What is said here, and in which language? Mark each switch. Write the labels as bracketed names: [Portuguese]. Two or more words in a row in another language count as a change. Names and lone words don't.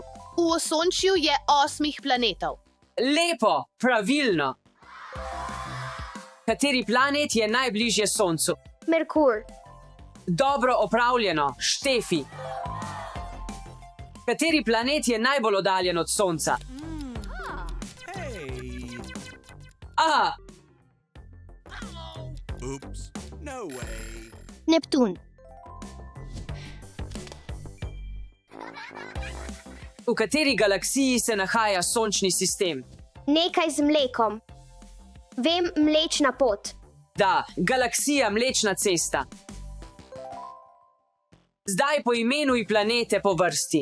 [Slovenian] V Osončju je 8 planetov. Lepo, pravilno. Kateri planet je najbližje Soncu? Merkur. Dobro opravljeno, Štefi. Kateri planet je najbolj oddaljen od Sonca? Aha, [English] Oops. No way. [Slovenian] Neptun. v kateri galaksiji se nahaja Sončni sistem? Nekaj z mlekom. Vem, Mlečna pot. Da, galaksija Mlečna cesta. Zdaj poimenuj planete po vrsti.